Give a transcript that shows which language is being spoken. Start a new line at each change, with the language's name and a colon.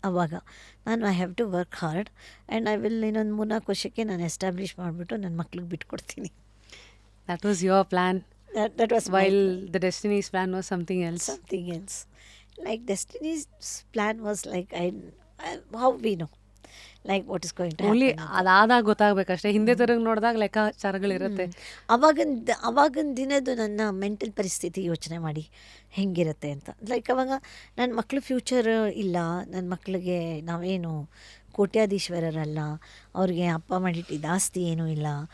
Kannada: ಆವಾಗ
English: I have to work hard and I will
Kannada: ಇನ್ನೊಂದು 3-4 ವರ್ಷಕ್ಕೆ ನಾನು ಎಸ್ಟಾಬ್ಲಿಷ್ ಮಾಡಿಬಿಟ್ಟು ನನ್ನ ಮಕ್ಳಿಗೆ ಬಿಟ್ಕೊಡ್ತೀನಿ.
English: That was your plan. That was while the Destiny's plan was something else. Like Destiny's plan was like how we know, like what is going to happen.
Kannada: Only ಅದಾದಾಗ ಗೊತ್ತಾಗಬೇಕಷ್ಟೇ, ಹಿಂದೆ ತಿರುಗಿ ನೋಡಿದಾಗ ಲೆಕ್ಕಾಚಾರಗಳಿರುತ್ತೆ. ಅವಾಗಿನ ದಿನದ್ದು ನನ್ನ ಮೆಂಟಲ್ ಪರಿಸ್ಥಿತಿ ಯೋಚನೆ ಮಾಡಿ ಹೆಂಗಿರುತ್ತೆ ಅಂತ. ಲೈಕ್ ಅವಾಗ ನನ್ನ ಮಕ್ಳು ಫ್ಯೂಚರ್ ಇಲ್ಲ, ನನ್ನ ಮಕ್ಕಳಿಗೆ ನಾವೇನು ಕೋಟ್ಯಾಧೀಶ್ವರರಲ್ಲ, ಅವ್ರಿಗೆ ಅಪ್ಪ ಮಾಡಿಟ್ಟಿದ್ದ ಆಸ್ತಿ ಏನೂ ಇಲ್ಲ.